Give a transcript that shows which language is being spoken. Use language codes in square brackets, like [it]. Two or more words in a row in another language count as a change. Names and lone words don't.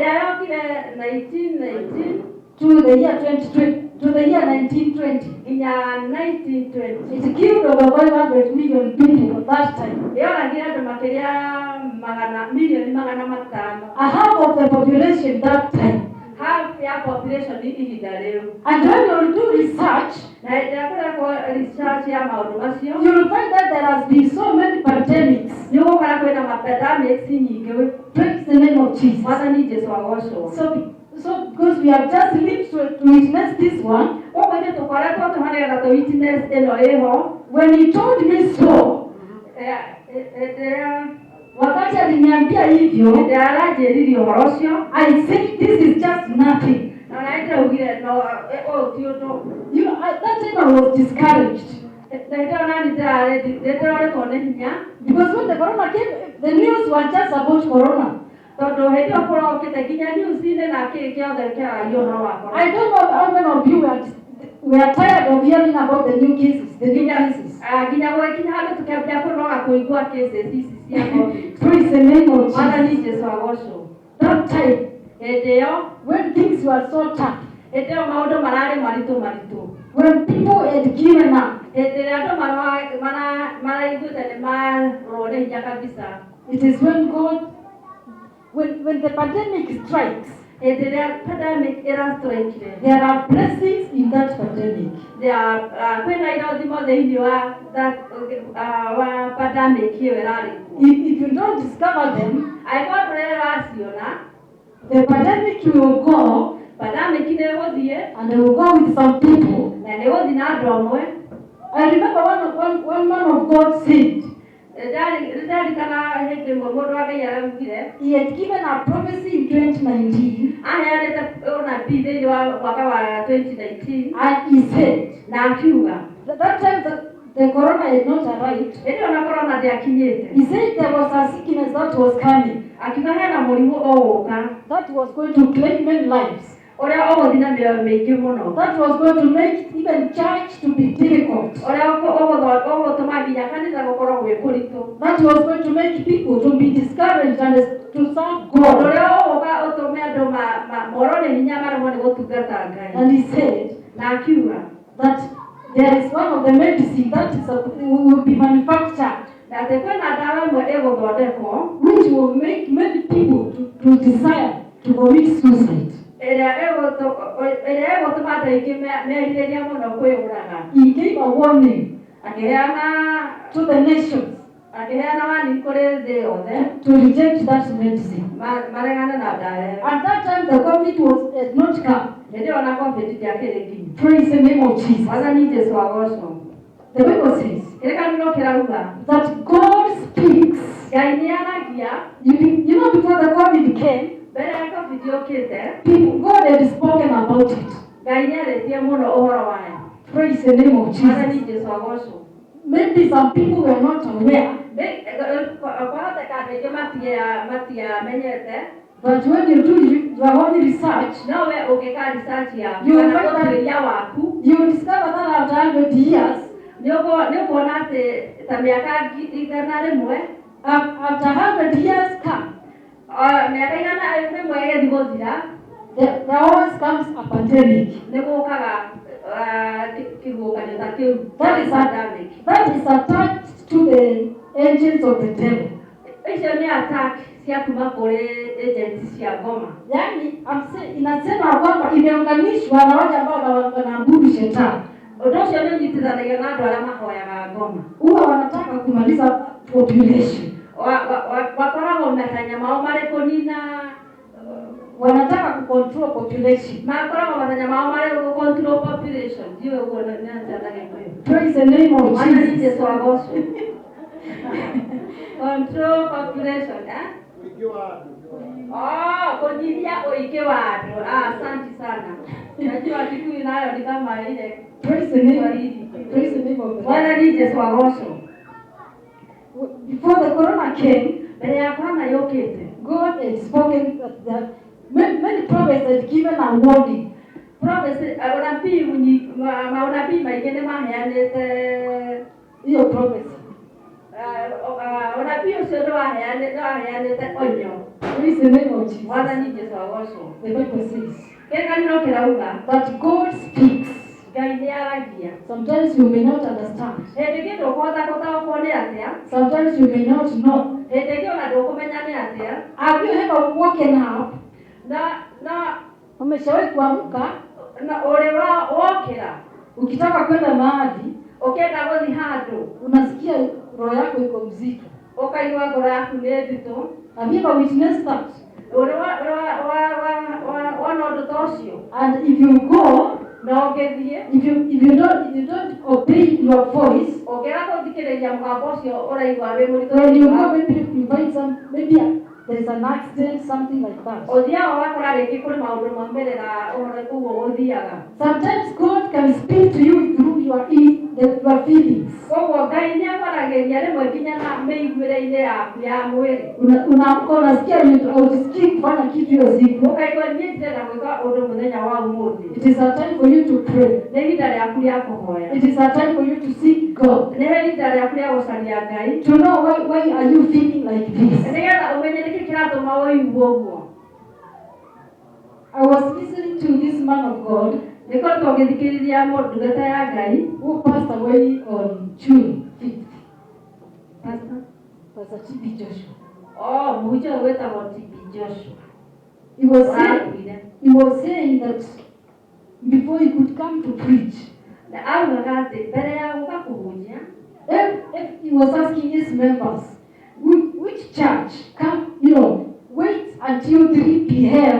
[en] 1919 to the year 2020. To the year 1920. In 1920. It killed over 100 million people at that time. A half of the population that time [ki] half ya population ihinda rĩu. [en] And when you do research, [ki] Na ndakora kwa research ya maũndũ macio, [en] you will find that there has been so many pandemics. [ki] nĩ ũgũkora kwĩna ma-pandemics nyingĩ. [en] Praise the name of Jesus. [ki] Mwathani Jesũ agocwo. [en] So because we have just lived to witness this one, [ki] Ũguo nĩ tũkoretwo tũhanĩgetha tũ-witness ĩno ĩho. [en] when he told me so, [sw] wakati aliniambia hivyo, [ki] aranjĩririe ũhoro ũcio, [en] I said this is just nothing. [ki] na nĩndaugire no ũyũ ti ũndũ. [en] You know, at that time I was discouraged. [ki] Nĩndĩroretwo nĩ hinya, [en] Because when the corona came, the news was just about corona. [ki] tondũ hĩndĩ ĩyo kũrokĩte nginya news-inĩ na kĩĩ kĩothe kĩaragia ũhoro wa corona. [en] I don't know how many of you were tired of hearing about the new cases, the new cases. [ki] Nginya gũgĩkinya handũ tũkĩambia kũnoga kũigua cases ici cia COVID. [en] Praise the name of Jesus. [ki] Mwathani Jesũ agocwo. [en] That time, [ki] Hĩndĩ ĩyo, [en] when things were so tough, [ki] hĩndĩ ĩyo maũndũ mararĩ maritũ. [en] when people had given up, [ki] Hĩndĩ ĩrĩa andũ maraiguĩte nĩ marũrwo nĩ hinya kabisa. [en] it is when God, when the pandemic strikes, [ki] Hĩndĩ ĩrĩa pandemic ĩrastrikire, [en] there are blessings in that pandemic. [ki] kwĩna irathimo thĩinĩ wa pandemic ĩyo ĩrarĩ kuo. [en] If you don't discover them, [ki] Angĩkorwo ndũreraciona, [en] the pandemic will go, [ki] pandemic nĩ ĩgũthiĩ [en] and they will go with some people. [ki] na nĩ ĩgũthiĩ na andũ amwe. [en] I remember one man of God said, [ki] Nĩndarikana hĩndĩ ĩmwe mũndũ wa Ngai araugire, [en] he had given a prophecy in 2019, [ki] aheanĩte ũnabii thĩinĩ wa mwaka wa 2019, [en] and he said, [ki] na akiuga [en] that time the corona had not arrived. [ki] hĩndĩ ĩyo na corona ndĩakinyĩte. [en] He said there was a sickness that was coming, [ki] Akiuga hena mũrimũ ũgũka [en] that was going to claim many lives, [ki] ũrĩa ũgũthiĩ na mĩoyo mĩingĩ mũno, [en] that was going to make even church to be difficult, [ki] ũrĩa ũgũtũma nginya kanitha gũkorwo gwĩ kũritũ, [en] that was going to make people to be discouraged and to serve God. [ki] ũrĩa ũgũka ũtũme andũ morwo nĩ hinya maremwo nĩ gũtungata Ngai. [en] And he said [ki] Na akiuga [en] that there is one of the medicine that will be manufactured, [ki] na atĩ kwĩna ndawa ĩmwe ĩgũthondekwo [en] which will make many people to desire to commit suicide. [ki] ĩrĩa ĩgũtũma andũ aingĩ merirĩria mũno kwĩyũraga. [en] He gave a warning [ki] Akĩheana [en] to the nations [ki] warning kũrĩ thĩ yothe [en] to reject that medicine. [ki] maregane na ndawa ĩyo. [en] At that time, the COVID had not come. [ki] Hĩndĩ ĩyo na COVID ndĩakĩrĩ nginya. [en] Praise the name of Jesus. [ki] Mwathani Jesũ agocwo. [en] The Bible says [ki] Kĩrĩkanĩro kĩrauga [en] that God speaks. [ki] Ngai nĩ aragia. [en] You know, before the COVID came, [ki] Mbere ya COVID yũkĩte, [en] God had spoken about it. [ki] Ngai nĩ arĩtie mũno ũhoro wayo. [en] Praise the name of [ki] Mwathani [en] Jesus. [ki] Jesũ agocwo. [en] Maybe some people were not aware, [ki] Kwahoteka andũ aingĩ matiamenyete, [en] but when you do your own research, [ki] no we ũngĩka research yaku [en] You [ki] kana [en] find that- [ki] ũtuĩria waku, [en] you will discover that after 100 years, [ki] nĩ ũkuona atĩ ta mĩaka 100 [en] after 100 years come, [ki] mĩaka 100 ĩgĩthiĩ gũthira, [en] there always comes a pandemic. [ki] nĩ gũkaga kĩhuhũkanio ta kĩu. [en] That is attached to the angels of the devil. [ki] Icio nĩ attack cia kuma kũrĩ agents cia ngoma. [sw] Yaani inasema kwamba imeunganishwa na wale ambao wanaabudu shetani. [ki] Ũndũ ũcio nĩ ũnyitithanagia na andũ arĩa mahoyaga ngoma. [sw] Huwa wanataka kumaliza population. [ki] Wakoragwo matanya mao marĩ kũnina, [sw] wanataka kucontrol population. [ki] makoragwo matanya mao marĩ [en] control population. [ki] Ndiyo ũguo nĩ atanaga kwĩyo. [en] Praise the name of [ki] Mwathani [en] Jesus. [ki] Jesũ agocwo. [en] Control population, [ki] kũnyihia ũingĩ wa andũ. [sw] Asante sana. Najua Kikuyu nayo ni kama ile. [en] Praise the name of the Lord. [ki] Mwathani Jesũ agocwo. [en] Before the corona came, [ki] Mbere ya corona yũkĩte, [en] God had spoken that many prophets had given a warning. [ki] Maunabii maingĩ nĩ maheanĩte [sw] Hiyo prophecy. [ki] Unabii ũcio nĩ waheanĩte onyo. [en] Praise the name of Jesus. [ki] Mwathani Jesũ agocwo. [en] The Bible says [ki] Kĩrĩkanĩro kĩrauga [en] that God speaks. [ki] Ngai nĩ aragia. [en] Sometimes you may not understand. [ki] Hĩndĩ ĩngĩ ndũkũhota gũtaũkwo nĩ atĩa. [en] Sometimes you may not know. [ki] Hĩndĩ ĩngĩ ona ndũkũmenya nĩ atĩa. [en] Have you ever woken up [ki] Na [sw] Umeshawahi kuamka [ki] na ule wokera [sw] ukitaka kwenda mahali, [ki] ukenda gothi handu [sw] unasikia roho yako iko mzito. [ki] ukaigua ngoro yaku nĩ nditũ. [en] Have you ever witnessed that? [ki] Ule wana ũndũ ta ũcio. [en] And if you go, [ki] na ũngĩthiĩ, [en] if you don't obey your voice, [ki] ũngĩaga gũthikĩrĩria mũgambo ũcio ũraigua wĩ mũritũ, [en] when you go, maybe you find some, maybe there's an accident, something like that. [ki] ũthiaga ũgakora rĩngĩ kũrĩ maũndũ maumĩrĩra ũhoro ũguo ũthiaga. [en] Sometimes God can speak to you through your feelings. [ki] Koguo Ngai nĩ akwaragĩria rĩmwe nginya na mĩiguĩre-inĩ yaku ya mwĩrĩ. [sw] Unaamka unasikia haujisikii kufanya kitu hiyo siku. [ki] Ukaigua niĩ ndirenda gwĩka ũndũ mũthenya wa ũmũthĩ. [en] It is a time for you to pray. [ki] Nĩ ihinda rĩaku rĩa kũhoya. [en] It is a time for you to seek God. [ki] Nĩ ihinda rĩaku rĩa gũcaria Ngai. [en] To know why are you feeling like this. [ki] Nĩgetha ũmenye nĩkĩ kĩratũma ũigue ũguo. [en] I was listening to this man of God. [ki] Nĩkoretwo ngĩthikĩrĩria ndungata ya Ngai [en] who passed away on June 5th. Pastor T.B. Joshua. [ki] Mũhunjia ũyũ wĩtagwo T.B. Joshua. [en] He was saying that before he could come to preach, [ki] augaga atĩ mbere ya gũka kũhunjia, [en] he was asking his members, which church come, wait until 3 p.m.